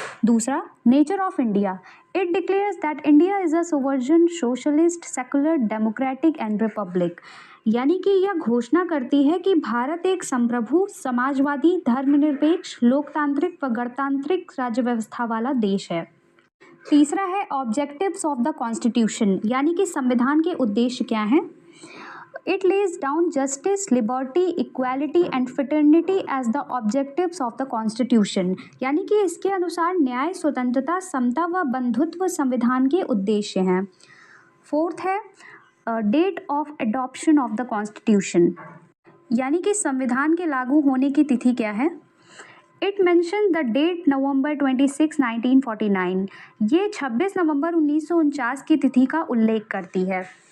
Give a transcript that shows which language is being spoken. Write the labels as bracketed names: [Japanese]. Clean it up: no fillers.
[Hindi] दूसरा, nature of India, [English] it declares that India is a sovereign, socialist, secular, democratic and republic [Hindi] यानी कि यह घोषणा करती है कि भारत एक संप्रभु, समाजवादी, धर्मनिरपेक्ष, लोकतांत्रिक व गणतांत्रिक राज्य व्यवस्था वाला देश है। तीसरा है ऑब्जेक्टिव्स ऑफ द कॉन्स्टिट्यूशन यानी कि संविधान के उद्देश्य क्या हैं। [English] It lays down justice, liberty, equality and fraternity as the objectives of the Constitution [Hindi] यानी कि इसके अनुसार न्याय, स्वतंत्रता, समता व बंधुत्व संविधान के उद्देश्य हैं। फोर्थ है date of adoption of the constitution यानी कि संविधान के लागू होने की तिथि क्या है। [English] it mention the date November 26, 1949 [Hindi] ये 26 नवंबर 1949 की तिथि का उल्लेख करती है।